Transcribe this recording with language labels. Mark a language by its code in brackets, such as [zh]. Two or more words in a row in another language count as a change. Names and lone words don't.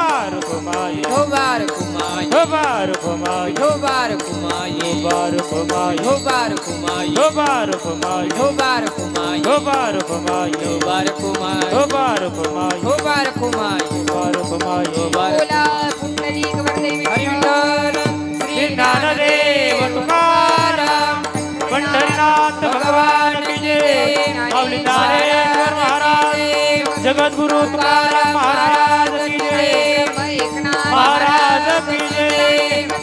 [mr] विठोबा रखुमाई, रखुमाई, विठोबा रखुमाई, विठोबा रखुमाई, विठोबा रखुमाई, विठोबा रखुमाई, विठोबा रखुमाई, विठोबा रखुमाई, विठोबा रखुमाई, विठोबा रखुमाई, विठोबा रखुमाई, विठोबा रखुमाई, विठोबा रखुमाई, विठोबा रखुमाई, बोला पुंडलिक वरदे हरी विठ्ठल. विठ्ठल श्री ज्ञानदेव तुकाराम पंढरीनाथ भगवान [hi] की जय. [mr] माऊली ज्ञानेश्वर महाराज, जगद्गुरु तुकाराम महाराज [hi] की जय, [mr] महाराज [hi] की जय.